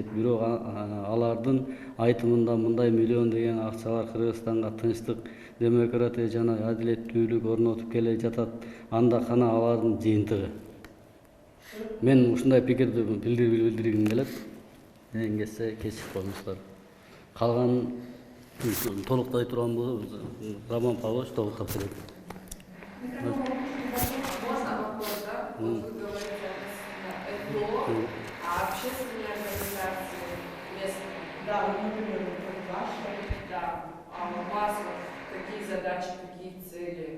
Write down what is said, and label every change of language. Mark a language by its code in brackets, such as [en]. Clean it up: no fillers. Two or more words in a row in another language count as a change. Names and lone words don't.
[ky] Бирок алардын айтымында мындай миллион деген акчалар Кыргызстанга тынчтык, демократия жана адилеттүүлүк орнотуп келе жатат. Анда кана алардын жыйынтыгы. Мен ушундай пикирди билдиргим келет. Менен келсе кечип коюңуздар. Калганын толуктай турган болсо Роман Павлович толуктап берет. [ru] Можно вопрос, да? Вот вы говорите ЭКО, а общественные организации местные? Да, вот, например, вот ваша. Да. А у вас вот какие задачи, какие цели?